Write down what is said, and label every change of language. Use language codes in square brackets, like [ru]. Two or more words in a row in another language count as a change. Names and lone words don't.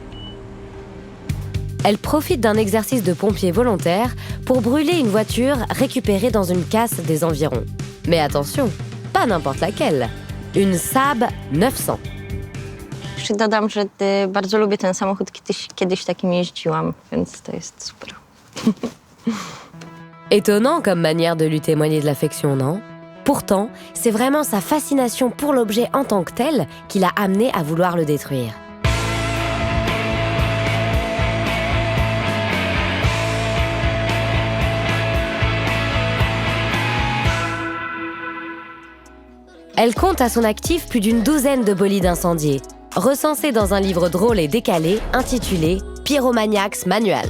[fr] Elle profite d'un exercice de pompier volontaire pour brûler une voiture récupérée dans une casse des environs. Mais attention, pas n'importe laquelle, une Saab 900. [pl] Jeszcze dodam, że bardzo lubię ten samochód, kiedyś takim jeździłam, więc to jest super. [fr] Étonnant comme manière de lui témoigner de l'affection, non ? Pourtant, c'est vraiment sa fascination pour l'objet en tant que tel qui l'a amené à vouloir le détruire. Elle compte à son actif plus d'une douzaine de bolides incendiés, recensés dans un livre drôle et décalé intitulé « Pyromaniacs Manual ».